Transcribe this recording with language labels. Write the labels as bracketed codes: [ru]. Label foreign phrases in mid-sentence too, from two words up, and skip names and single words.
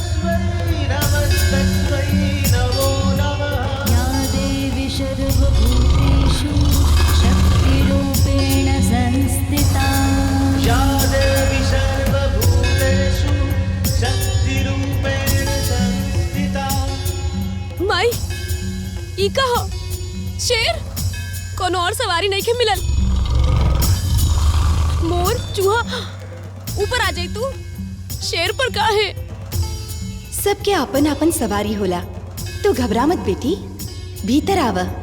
[sa] सर्वभूतेषु शक्तिरूपेण संस्थिता। या देवी सर्वभूतेषु शक्तिरूपेण संस्थिता। [bho] माई ई कहो शेर, कोनो और सवारी नहीं के मिलल। मोर चूहा ऊपर आ जाई, तू शेर पर का है? सबके अपन अपन सवारी होला, तू घबरा मत बेटी, भीतर आव।